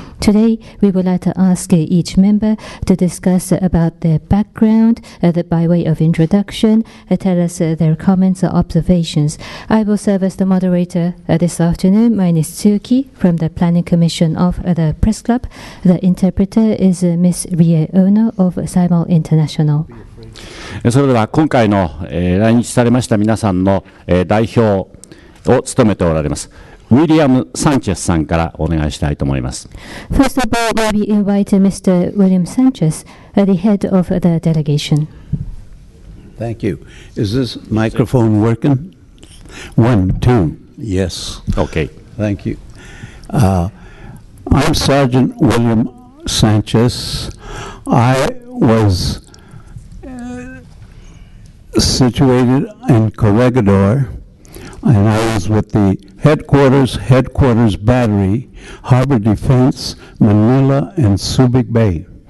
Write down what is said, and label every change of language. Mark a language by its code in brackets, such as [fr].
[en] Today we would like to ask each member to discuss about their background by way of introduction, tell us their comments or observations. I will serve as the moderator this afternoon. My name is Tsuki from the Planning Commission of the Press Club. The interpreter is Miss Rie Ono of Saimar International. [ja] それでは今回の、来日されました皆さんの、代表を務めておられますウィリアム・サンチェスさんからお願いしたいと思います。 [en] First of all, may we invite Mr. William Sanchez, the head of the delegation. Thank you. Is this microphone working? 1, 2. Yes. Okay. Thank you. I'm Sergeant William Sanchez. I was situated in Corregidor, and I was with the headquarters battery, Harbor Defense, Manila, and Subic Bay.